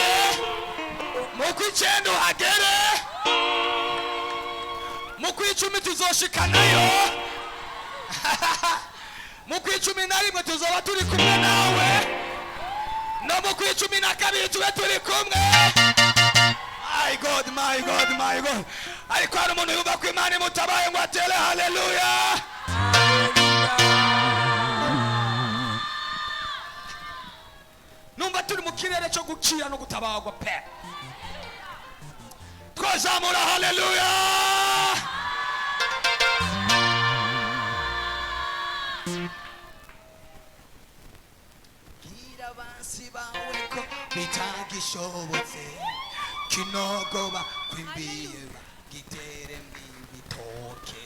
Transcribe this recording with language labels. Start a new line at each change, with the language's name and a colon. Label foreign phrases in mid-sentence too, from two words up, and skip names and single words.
Rundi: Mu kw'icenda uhagere. Mu kw'icumi tuzoshikanayo. Mu kw'icumi na rimwe tuzoba turi kumwe nawe. No mu kw'icumi na kabiri tube turi kumwe.
English: My God, my God, my God.
Rundi: Ariko hari umuntu yumva ko Imana imutabaye ngo atere haleluya. Numva turi mu kirere cyo gukira no gutabagwa pe. Twazamura haleluya. Abansi bawe ko bitagishobotse kinogo bakwimbiye gitere mw'ibitoke.